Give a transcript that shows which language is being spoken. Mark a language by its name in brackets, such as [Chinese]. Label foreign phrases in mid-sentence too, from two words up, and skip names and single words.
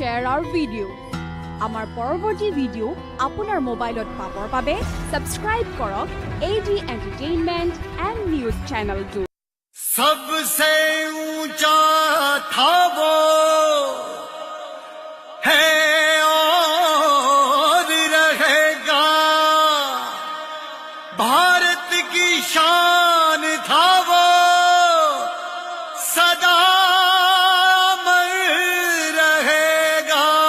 [English] our video. [Assamese] আমাৰ পৰৱৰ্তী ভিডিঅ' আপোনাৰ মোবাইলত পাপৰ পাবে ছাবস্ক্ৰাইব কৰক AD Entertainment and News Channel 2. [Hindi] सबसे ऊंचा था वो है और रहेगा, भारत की शान था वो सदा अमर रहेगा।